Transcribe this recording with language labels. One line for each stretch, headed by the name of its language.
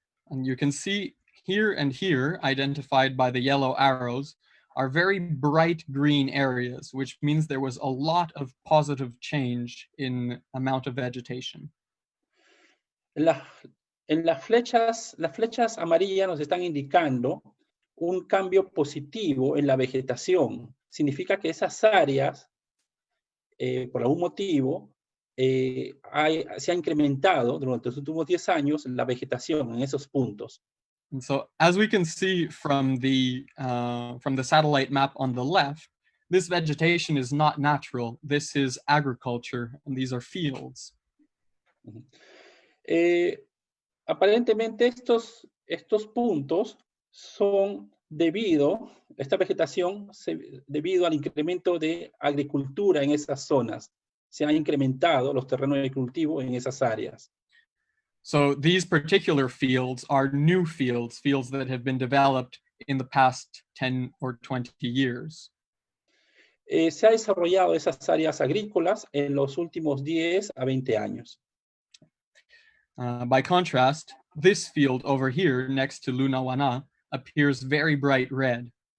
English: And you can see here and here, identified by the yellow arrows, are very bright green areas, which means there was a lot of positive change in amount of vegetation.
Spanish: En las flechas amarillas nos están indicando un cambio positivo en la vegetación. Significa que esas áreas, por algún motivo, se ha incrementado durante los últimos 10 años la vegetación en esos puntos.
English: And so, as we can see from the satellite map on the left, this vegetation is not natural. This is agriculture, and these are fields.
Spanish: Aparentemente estos puntos son esta vegetación debido al incremento de agricultura en esas zonas. Se han incrementado los terrenos de cultivo en esas áreas.
English: So these particular fields are new fields that have been developed in the past 10 or 20 years.
Spanish: Se ha desarrollado esas áreas agrícolas en los últimos 10 a 20 años.
English: By contrast, this field over here next to Lunawana appears very bright red.